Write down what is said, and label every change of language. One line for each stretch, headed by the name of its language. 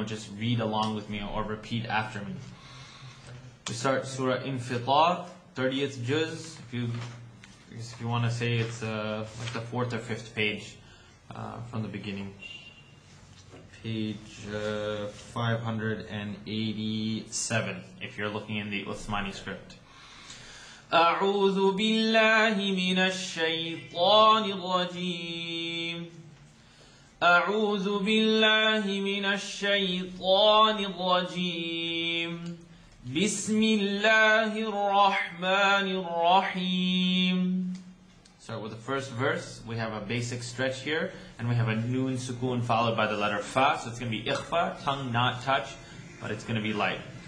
English: Don't just read along with me or repeat after me. We start Surah Infitar, 30th juz. If you want to say it's like the 4th or 5th page from the beginning. Page 587 if you're looking in the Uthmani script.
Arabic: أعوذ بالله من الشيطان الرجيم أعوذ بالله من الشيطان الرجيم بسم الله الرحمن الرحيم.
English: Start with the first verse. We have a basic stretch here, and we have a noon sukoon followed by the letter fa. So it's going to be ikhfa, tongue not touch, but it's going to be light.